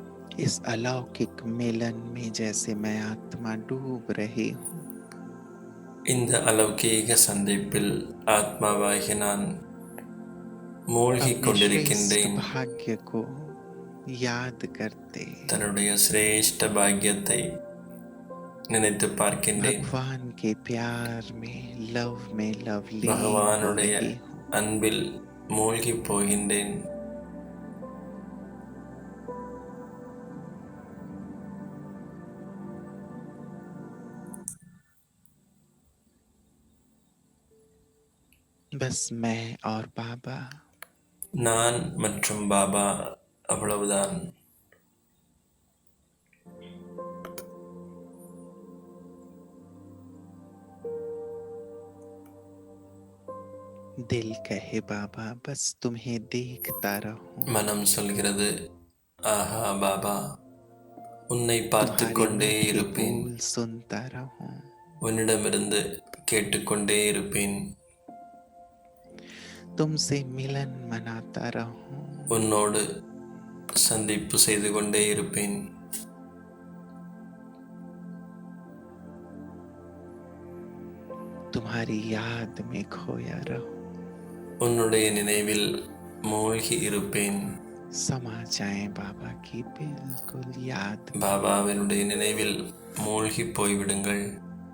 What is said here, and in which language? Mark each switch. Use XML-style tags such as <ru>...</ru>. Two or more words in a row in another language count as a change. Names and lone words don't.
<hi>इस अलौकिक मिलन में जैसे मैं आत्मा डूब रही हूँ,</hi> <ta>இந்த அலௌகீக சந்திப்பில் ஆத்மாவாகி நான் மூழ்கிக்</ta> <hi>अपने श्रेष्ठ</hi> <ta>கொண்டிருக்கின்றேன்.</ta> <hi>भाग्य को याद करते</hi> <ta>தன்னுடைய சிரேஷ்ட பாக்கியத்தை நினைத்து பார்க்கின்றேன்.</ta> <hi>भगवान के प्यार में लवलीन हो</hi> <ta>பகவானுடைய</ta> <hi>रही हूँ।</hi> <ta>அன்பில் மூழ்கிப் போகின்றேன்.</ta> <hi>बस मैं और बाबा,</hi> <ta>நான் மற்றும் பாபா, அவ்வளவுதான்.</ta> <hi>दिल कहे बाबा बस तुम्हें देखता रहूं,</hi> <ta>மனம் சொல்கிறது, ஆஹா பாபா, உன்னை பார்த்து</ta> <hi>तुम्हारे</hi> <ta>கொண்டே</ta> <hi>मीठे</hi> <ta>இருப்பேன்,</ta> <hi>बोल सुनता रहूं,</hi> <ta>உன்னிடமிருந்து கேட்டுக்கொண்டே இருப்பேன்,</ta> <hi>तुमसे मिलन मनाता रहूं,</hi> <ta>உன்னோடு சந்திப்பு செய்து கொண்டே இருப்பேன்.</ta> <hi>तुम्हारी याद में खोया रहूं,</hi> <ta>உன்னுடைய நினைவில் மூழ்கி இருப்பேன்.</ta> <hi>समा जाएं बाबा की बिल्कुल याद में।</hi> <ta>பாபாவினுடைய நினைவில் மூழ்கி போய்விடுங்கள்.</ta>